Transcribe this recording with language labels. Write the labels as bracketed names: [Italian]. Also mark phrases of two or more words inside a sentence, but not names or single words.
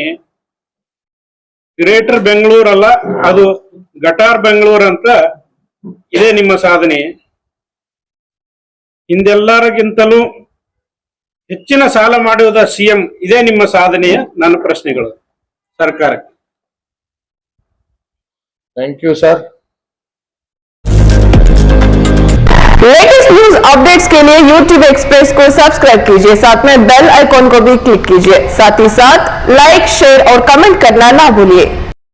[Kannada] ಗ್ರೇಟರ್ ಬೆಂಗಳೂರಲ್ಲ, ಅದು ಗಟಾರ್ ಬೆಂಗಳೂರು ಅಂತ ಇದೇ ನಿಮ್ಮ ಸಾಧನೆ. ಹಿಂದೆಲ್ಲರಿಗಿಂತಲೂ ಹೆಚ್ಚಿನ ಸಾಲ ಮಾಡುವುದ CM ಇದೇ ನಿಮ್ಮ ಸಾಧನೆಯ ನನ್ನ ಪ್ರಶ್ನೆಗಳು ಸರ್ಕಾರಕ್ಕೆ. [English] Thank you sir. latest news updates [Hindi] के लिए YouTube एक्सप्रेस को सब्सक्राइब कीजिए, साथ में [English] bell icon [Hindi] को भी क्लिक कीजिए। साथ ही साथ [English] like, share [Hindi] और कमेंट करना ना भूलिए।